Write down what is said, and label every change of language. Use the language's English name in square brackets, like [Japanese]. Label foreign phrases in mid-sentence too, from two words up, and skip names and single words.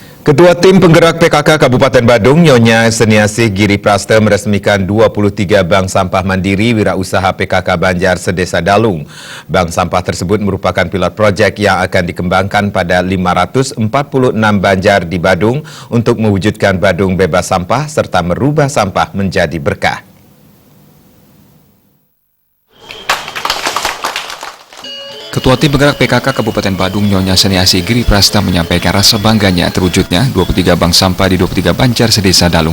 [Indonesian] Ketua Tim Penggerak PKK Kabupaten Badung, Nyonya Seniasih Giri Prasta meresmikan 23 bank sampah mandiri wirausaha PKK Banjar Sedesa Dalung. Bank sampah tersebut merupakan pilot projek yang akan dikembangkan pada 546 banjar di Badung untuk mewujudkan Badung bebas sampah serta merubah sampah menjadi berkah. Ketua Tim Penggerak PKK Kabupaten Badung, Nyonya Seniasih Giri Prasta menyampaikan rasa bangganya terwujudnya 23 bank sampah di 23 Banjar Sedesa Dalung.